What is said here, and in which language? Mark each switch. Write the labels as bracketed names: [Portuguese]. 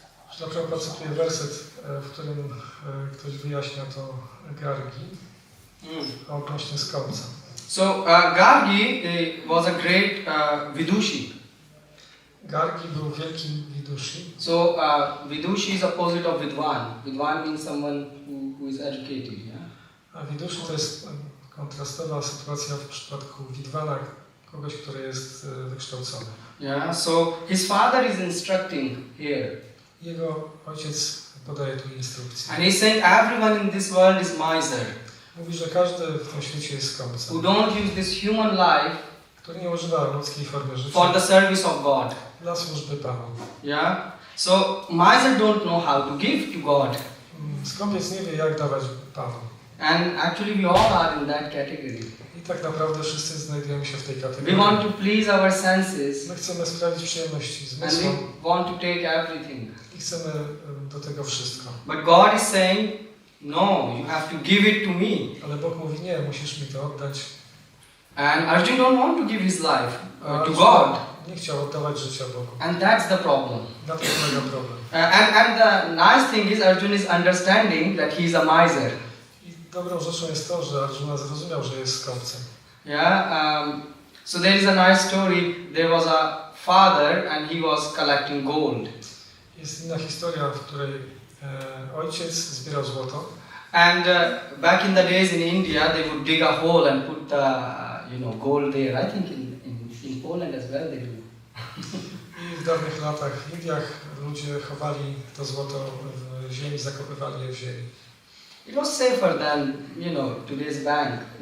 [Polish] Srila Prabhupada cytuje werset, w którym ktoś wyjaśnia to Gargi odnośnie skąpca. [English] So Gargi was a great Vidushi. [Polish] Gargi był wielkim Vidushi. [English] So Vidushi is opposite of Vidwan. Vidwan means someone who is educated. Yeah? [Polish] A Vidushi to jest kontrastowa sytuacja w przypadku Vidwana, kogoś, który jest wykształcony. [English] Yeah. So his father is instructing here. [Polish] Jego ojciec podaje tu instrukcję. [English] And he's saying everyone in this world is miser. [Polish] Mówi, że każdy w tym świecie jest skąpcem. [English] Who don't use this human life [Polish] który nie używa ludzkiej formy życia [English] for the service of God. [Polish] dla służby Panu. [English] Yeah. So miser don't know how to give to God. [Polish] Skąpiec nie wie, jak dawać Panu. [English] And actually we all are in that category. [Polish] I tak naprawdę wszyscy znajdujemy się w tej [English] We [Polish] kategorii. [English] want to please our senses. [Polish] My chcemy sprawić przyjemności [English] And [Polish] zmysłom [English] we want to take everything. [Polish] i chcemy do tego wszystko. [English] But God is saying, no, you have to give it to me. [Polish] Ale Bóg mówi, nie, musisz mi to oddać. [English] And Arjun don't want to give his life to God. [Polish] Nie chciał oddawać życia Bogu. [English] And that's the problem. [Polish] Na tym polega problem. [English] And the nice thing is Arjun is understanding that he is a miser. [Polish] I dobrą rzeczą jest to, że Arjuna zrozumiał, że jest skąpcem. [English] Yeah. So there is a nice story. There was a father and he was collecting gold. [Polish] Jest inna historia, w której ojciec zbierał złoto. [English] And back in the days in India, they would dig a hole and put gold there. I think in Poland as well they do. [Polish] I w dawnych latach w Indiach ludzie chowali to złoto w ziemi, zakopywali je w ziemi. [English] It was safer than today's bank.